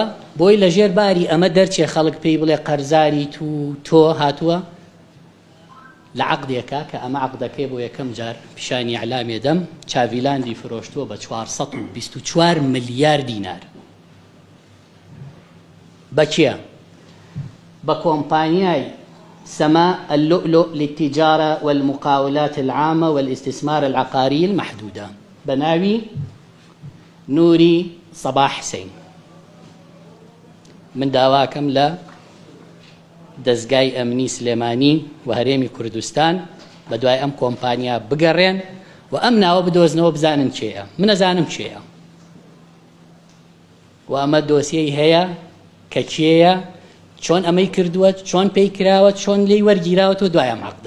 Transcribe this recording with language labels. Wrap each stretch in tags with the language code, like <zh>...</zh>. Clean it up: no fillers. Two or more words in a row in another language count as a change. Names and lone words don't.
<ckb>بۆی لە ژێر باری ئەمە دەرچێ خەڵک پێی بڵێ قەرزاری تۆ هاتووە لە عەقدێکە کە ئەمە عەقدەکەی بۆ یەکەم جار پیشانی ئیعلامێ دەم، چاڤیلاندی فرۆشتووە بە 424 ملیار دینار. بە کێ؟ بە کۆمپانیای سما اللؤلؤ للتجارة والمقاولات العامة والاستثمار العقاري المحدودة بناوي نوري صباح حسين. من داواکەم لە دەستگای ئەمنی سلێمانی و هەرێمی کوردستان بە دوای ئەم کۆمپانیا بگەڕێن و ئەم ناوە بدۆزنەوە بزانن چێیە. من ئەزانم چێیە و ئەمە دۆسیەی هەیە کە کێیە، چۆن ئەمەی کردووە، چۆن پێی کراوە، چۆن لێی وەرگیراوەتەوە دوایە مەقدا.</ckb>